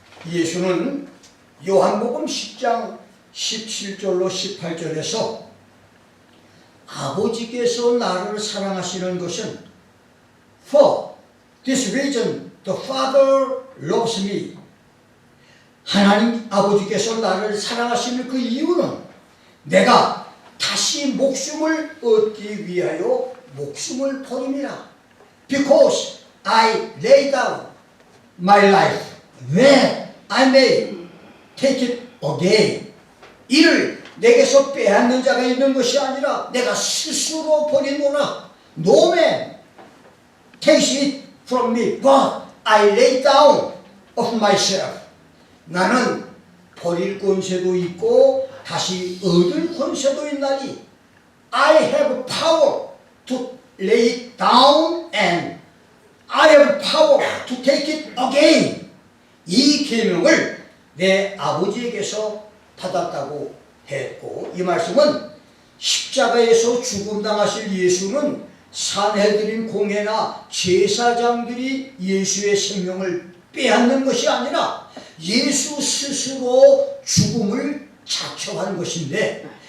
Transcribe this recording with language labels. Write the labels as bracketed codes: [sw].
[ko] 예수는 요한복음 10장 17절로 18절에서 아버지께서 나를 사랑하시는 것은 [en] For this reason the Father loves me. [ko] 하나님 아버지께서 나를 사랑하시는 그 이유는 내가 다시 목숨을 얻기 위하여 목숨을 버립니다. [en] Because I lay down my life that I may take it again. [ko] 이를 내게서 빼앗는 자가 있는 것이 아니라 내가 스스로 버리노라. [en] No man takes it from me, but I lay down of myself. [ko] 나는 버릴 권세도 있고 다시 얻을 권세도 있나니 [en] I have power to lay it down and I have power to take it again. [ko] 이 계명을 내 아버지에게서 받았다고 했고, 이 말씀은 십자가에서 죽음당하실 예수는 산헤드린 공회나 제사장들이 예수의 생명을 빼앗는 것이 아니라 예수 스스로 죽음을 자처한 것인데,